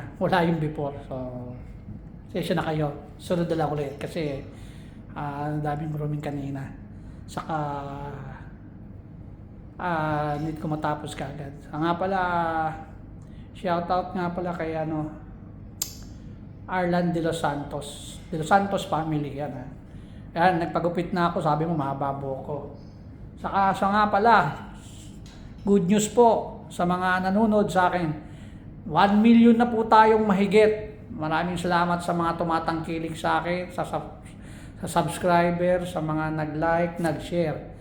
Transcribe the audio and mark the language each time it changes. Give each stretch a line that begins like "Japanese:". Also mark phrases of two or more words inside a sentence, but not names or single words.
Filipino: Wala yung before. So, session na kayo. Sunod na lang ulit. Kasi, daming grooming kanina. Saka, need ko matapos kagad. Nga pala, shoutout nga pala kay Arlan de los Santos. De los Santos family, yan. Yan, nagpagupit na ako, sabi mo mahaba ko. Saka nga pala,
English: good news
Filipino: po sa mga nanonood sa akin. 1 million na po tayong mahigit. Maraming salamat sa mga tumatangkilik sa akin, sa subscriber, sa mga nag-like, nag-share.